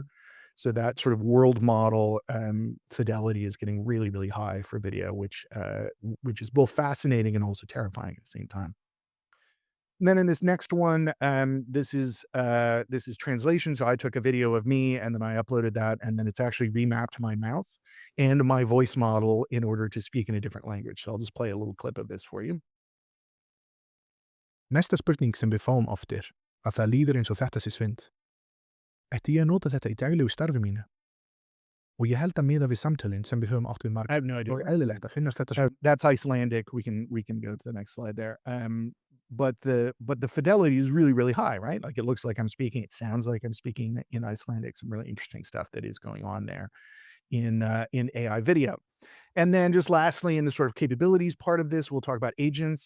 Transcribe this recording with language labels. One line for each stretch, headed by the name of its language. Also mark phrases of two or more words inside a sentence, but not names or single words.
English: So that sort of world model fidelity is getting really, really high for video, which is both fascinating and also terrifying at the same time. And then in this next one, this is translation. So I took a video of me and then I uploaded that, and then it's actually remapped my mouth and my voice model in order to speak in a different language. So I'll just play a little clip of this for you.
Icelandic: Næsta spurning sem við fáum oft að það líður eins og þetta sé svindl. Ætti ég að nota þetta í daglegu starfi mínu? Og ég held að miða við samtölin sem við höfum átt við
English: I have no idea.
Icelandic: og eðlilegt að finnast þetta
English: That's Icelandic. We can go to the next slide there. But the fidelity is really, really high, right? Like it looks like I'm speaking. It sounds like I'm speaking in Icelandic. Some really interesting stuff that is going on there in AI video. And then just lastly, in the sort of capabilities part of this, we'll talk about agents.